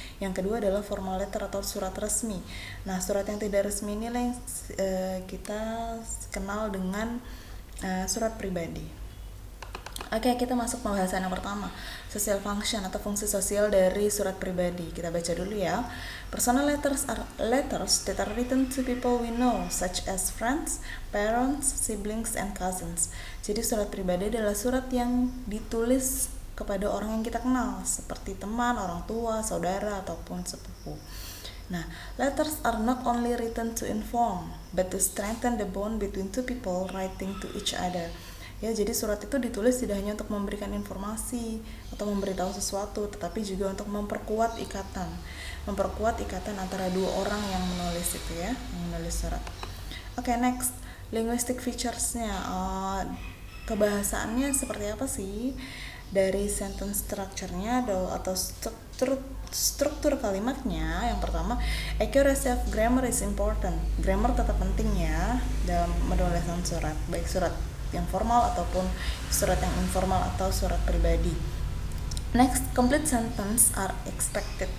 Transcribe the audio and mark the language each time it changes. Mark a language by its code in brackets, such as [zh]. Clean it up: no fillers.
[id] Yang kedua adalah formal letter atau surat resmi. Nah, surat yang tidak resmi ini yang kita kenal dengan surat pribadi. Kita masuk pembahasan yang pertama, social function atau fungsi sosial dari surat pribadi. Kita baca dulu ya. [en] Personal letters are letters that are written to people we know, such as friends, parents, siblings, and cousins. [id] Jadi surat pribadi adalah surat yang ditulis kepada orang yang kita kenal, seperti teman, orang tua, saudara, ataupun sepupu. [en] Nah, letters are not only written to inform, but to strengthen the bond between two people writing to each other. [id] Ya, jadi surat itu ditulis tidak hanya untuk memberikan informasi atau memberitahu sesuatu, tetapi juga untuk memperkuat ikatan antara dua orang yang menulis itu ya, yang menulis surat. [en] Next, linguistic features-nya, [id] kebahasaannya seperti apa sih? Dari sentence structure-nya atau struktur kalimatnya, yang pertama, [en] accuracy of grammar is important. [id] Grammar tetap penting ya dalam menuliskan surat, baik surat yang formal ataupun surat yang informal atau surat pribadi. [en] Next, complete sentence are expected.